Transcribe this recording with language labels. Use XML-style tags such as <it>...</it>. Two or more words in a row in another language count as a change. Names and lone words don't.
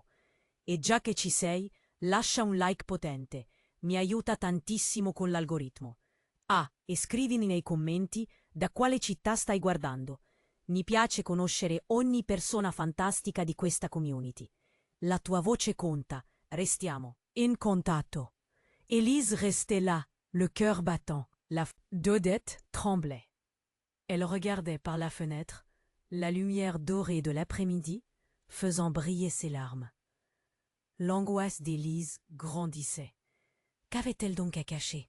<it>E già che ci sei, lascia un like potente, mi aiuta tantissimo con l'algoritmo. Ah, e scrivimi nei commenti da quale città stai guardando. Mi piace conoscere ogni persona fantastica di questa community. La tua voce conta, restiamo in contatto.</it> <fr>Élise restait là, le cœur battant. D'Odette tremblait. Elle regardait par la fenêtre, la lumière dorée de l'après-midi, faisant briller ses larmes. L'angoisse d'Élise grandissait. Qu'avait-elle donc à cacher?</fr>